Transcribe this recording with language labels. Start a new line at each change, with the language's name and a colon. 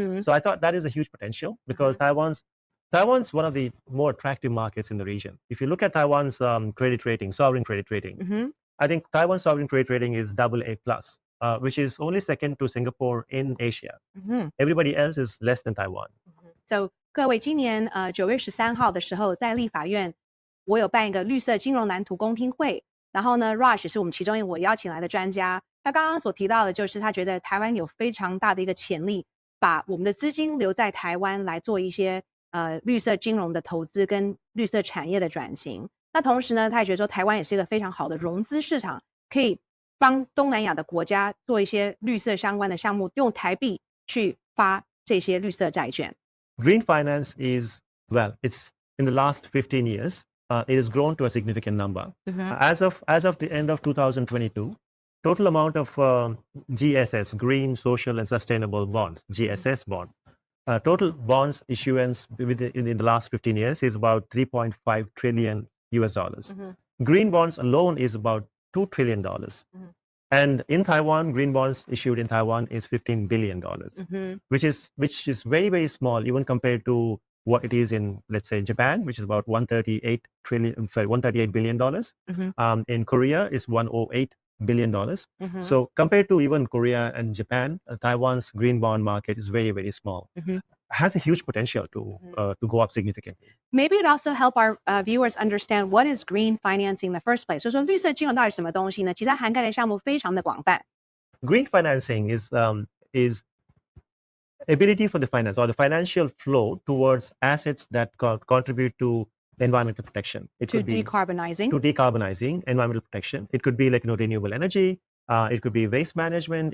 English: So I thought that is a huge potential because Taiwan's one of the more attractive markets in the region. If you look at Taiwan's credit rating, sovereign credit rating, I think Taiwan's sovereign credit rating is AA+, which is only second to Singapore in Asia. Everybody else is less than Taiwan. So
Chinese: 各位，今年9月13号的时候，在立法院我有办一个绿色金融蓝图公听会，然后呢 Raj 是我们其中我邀请来的专家，他刚刚所提到的就是他觉得台湾有非常大的一个潜力，把我们的资金留在台湾来做一些绿色金融的投资跟绿色产业的转型。那同时呢，他也觉得说台湾也是一个非常好的融资市场，可以帮东南亚的国家做一些绿色相关的项目，用台币去发这些绿色债券。
English: Green finance is, well, it's in the last 15 years. It has grown to a significant number. As of the end of 2022, total amount of GSS, Green, Social and Sustainable Bonds, GSS bonds, total bonds issuance in the last 15 years is about 3.5 trillion US dollars. Green bonds alone is about $2 trillion. And in Taiwan, green bonds issued in Taiwan is $15 billion, which is very, very small even compared to what it is in, let's say, Japan, which is about $138 billion. In Korea, it's $108 billion. So compared to even Korea and Japan, Taiwan's green bond market is very, very small. Has a huge potential to go up significantly. Maybe it also help our viewers understand what is green financing in the first place.
Chinese: 所以说绿色金融到底什么东西呢？其实它涵盖的项目非常的广泛。
English: Green financing is ability for the finance or the financial flow towards assets that contribute to environmental protection. To decarbonizing environmental protection. It could be renewable energy. It could be waste management.